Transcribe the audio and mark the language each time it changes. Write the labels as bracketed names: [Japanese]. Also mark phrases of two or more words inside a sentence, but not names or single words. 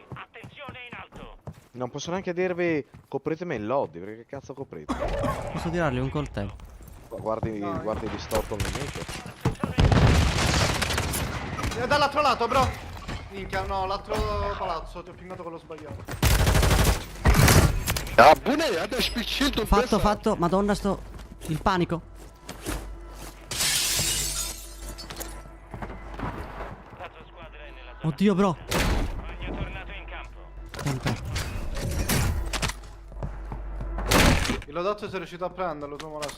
[Italian] Attenzione in alto. Non posso neanche dirvi copritemi il lobby, perché che cazzo coprite? Posso tirargli un coltello? Guardi distorto il nemico. Dall'altro lato, bro. Minchia, no, l'altro palazzo. Ti ho pingato quello sbagliato. [German] Ja, Bunny, ja, der spielt Schild und Messer. [Italian] Fatto. Madonna, il panico. La tua squadra è nella zona. Oddio, bro. Compagno tornato in campo. Aspetta. Il lodato sei riuscito a prenderlo, tu molesto?